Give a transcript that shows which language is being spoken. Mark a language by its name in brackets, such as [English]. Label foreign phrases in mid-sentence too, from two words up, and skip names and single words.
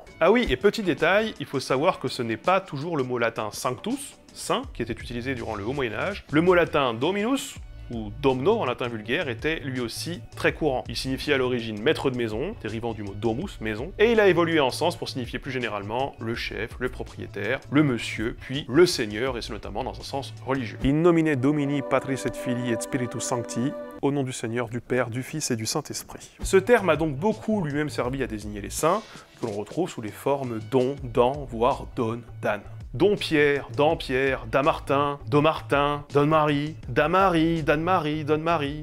[French] Ah oui, et petit détail, il faut savoir que ce n'est pas toujours le mot latin sanctus, saint, qui était utilisé durant le Haut Moyen-Âge. Le mot latin dominus, ou domno en latin vulgaire, était lui aussi très courant. Il signifiait à l'origine maître de maison, dérivant du mot domus, maison, et il a évolué en sens pour signifier plus généralement le chef, le propriétaire, le monsieur, puis le seigneur, et c'est notamment dans un sens religieux. [Latin] In nomine Domini Patris et Filii et Spiritus Sancti, [French] au nom du Seigneur, du Père, du Fils et du Saint-Esprit. Ce terme a donc beaucoup lui-même servi à désigner les saints, que l'on retrouve sous les formes don, dan, voire donne, dan. Don Pierre, Damartin, Domartin, Donne-Marie, Damari, Danne-Marie, Donne-Marie.